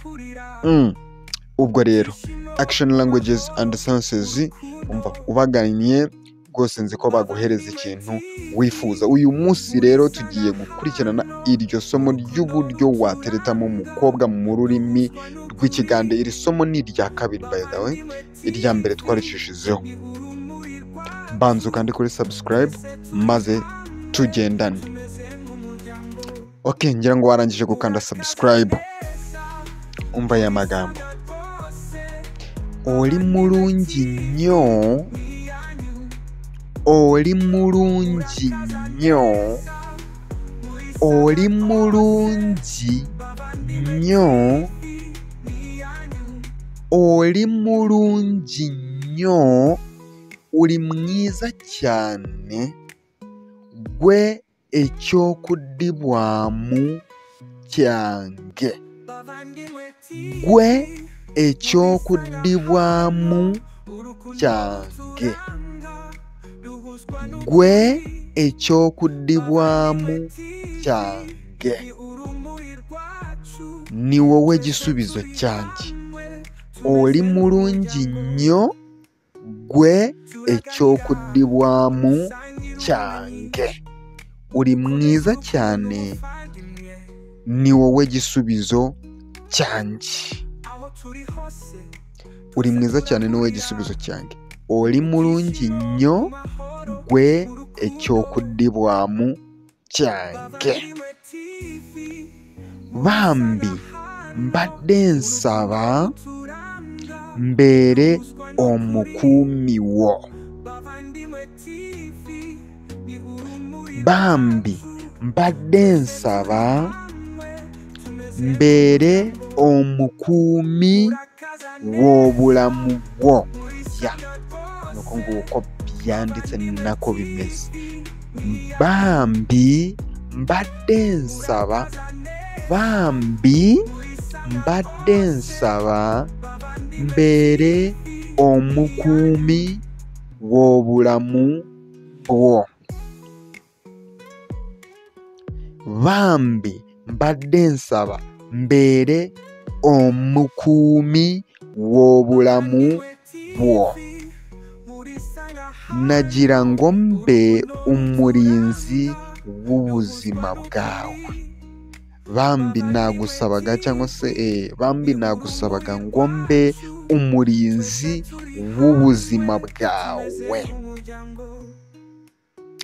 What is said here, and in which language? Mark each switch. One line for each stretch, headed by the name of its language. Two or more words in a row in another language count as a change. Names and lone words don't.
Kinyarwanda: Ubwo rero Action Languages and Sentences, umva ubaganye rwose, nzi ko baguhereza ikintu wifuza. Uyu munsi rero tugiye gukurikirana iryo somo ry'uburyo wateretamo umukobwa mu rurimi rw'ikigande. Iri somo ni irya kabiri,
English: by the way.
Kinyarwanda: Irya mbere twaricishizeho. Banza ukande kuri subscribe maze tugendane. Okay, ngira ngo warangije gukanda subscribe. Umva aya magambo:
Ganda: oli mulungi nnyo, oli mulungi nnyo, oli mulungi nnyo, oli mulungi nnyo,
Kinyarwanda: uri mwiza cyane,
Ganda: gwe eky'okuddibwamu kyange, gwe eky'okuddibwamu kyange, gwe eky'okuddibwamu kyange,
Kinyarwanda: ni wowe gisubizo cyange.
Ganda: Oli mulungi nnyo, gwe eky'okuddibwamu kyange,
Kinyarwanda: uri mwiza cyane, ni wowe gisubizo cyange. Uri mwiza cyane, ni wowe gisubizo cyange.
Ganda: Oli mulungi nnyo, gwe eky'okuddibwamu kyange. Bambi mbadde nsaba mbeere omukuumi wo. Bambi mbadde nsaba mbeere omukuumi w'obulamu bwo.
Kinyarwanda: Nuko nguko byanditse, nako bimeze.
Ganda: Bambi mbadde nsaba, bambi mbadde nsaba mbeere omukuumi w'obulamu bwo. Bambi mbadde nsaba mbeere omukuumi w'obulamu bwo.
Kinyarwanda: Nagira ngo mbe umurinzi w'ubuzima bwawe. Bambi nagusabaga cyangwa se bambi nagusabaga ngo mbe umurinzi w'ubuzima bwawe.